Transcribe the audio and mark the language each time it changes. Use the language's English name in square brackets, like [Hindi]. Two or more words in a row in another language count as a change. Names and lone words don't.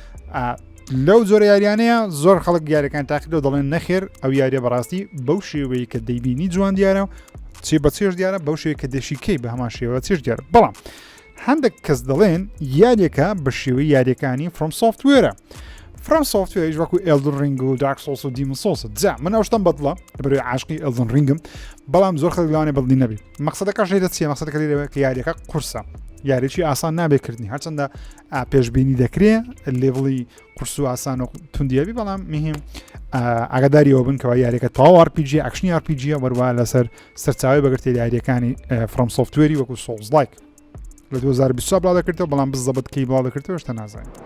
[Central Kurdish] لەو زۆر یاریانەیە زۆر خەڵک یاریەکان تاقیدەوە دەڵێن نەخێر ئەو یاریە بەڕاستی بەو شێوەیە کە دەیبینی جوان دیارە چێ بە چێش دیارە بەو شێوەیە کە دەشیکەی بە هەمان شێوە چێش دیارە بەڵام هەندێک کەس دەڵێن یاریەکە بە شێوەی یاریەکانی فڕۆم سۆفتوێرە From Software وەکو Elden Ring و Dark Souls و Demon Souls جا من ئەوشتم بەدڵە لەبەرەوەی عاشقی Elden Ringم بەڵام زۆر خەڵک لەوانێ بەدڵی نەبی مەقسەدەکەش لێرە چییە مەقسەدەکە لێرەوە کە یاریەکە قورسە یاریێکی ئاسان نابێکردنی هەرچەندە پێشبینی دەکرێت لێڤڵی قورس و ئاسان و توندیەبی بەڵام مهم ئاگاداریەوە بن کەەوە یاریەکە تەواو RPG ئەکشنی RPG وەروە لەسەر سەرچاوی بەگرتێ یاریەکانی From Software وەکو Souls Like لە 2020 بڵاو دەکردەوە بەڵام بزەبەت کەی بڵاو دەکردەوە شتە نازانین